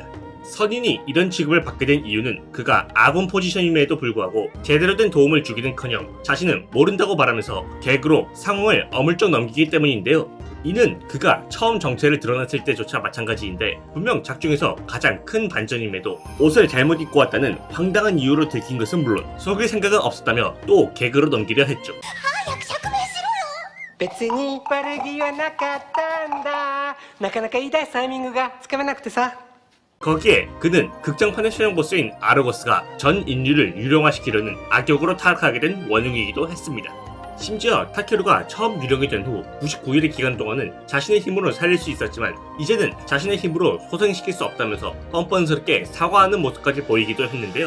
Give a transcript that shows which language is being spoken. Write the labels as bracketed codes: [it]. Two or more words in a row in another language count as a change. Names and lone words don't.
[ko] 선인이 이런 취급을 받게 된 이유는 그가 아군 포지션임에도 불구하고 제대로 된 도움을 주기는커녕 자신은 모른다고 말하면서 개그로 상황을 어물쩍 넘기기 때문인데요. 이는 그가 처음 정체를 드러났을 때조차 마찬가지인데 분명 작중에서 가장 큰 반전임에도 옷을 잘못 입고 왔다는 황당한 이유로 들킨 것은 물론 속일 생각은 없었다며 또 개그로 넘기려 했죠. [ja] 別に悪気はなかったんだ。なかなかいいタイミングがつかめなくてさ。 [ko] 거기에 그는 극장판의 최종 보스인 아르고스가 전 인류를 유령화시키려는 악역으로 타락하게 된 원흉이기도 했습니다. 심지어 타케루가 처음 유령이 된 후 99일의 기간 동안은 자신의 힘으로 살릴 수 있었지만 이제는 자신의 힘으로 소생시킬 수 없다면서 뻔뻔스럽게 사과하는 모습까지 보이기도 했는데요.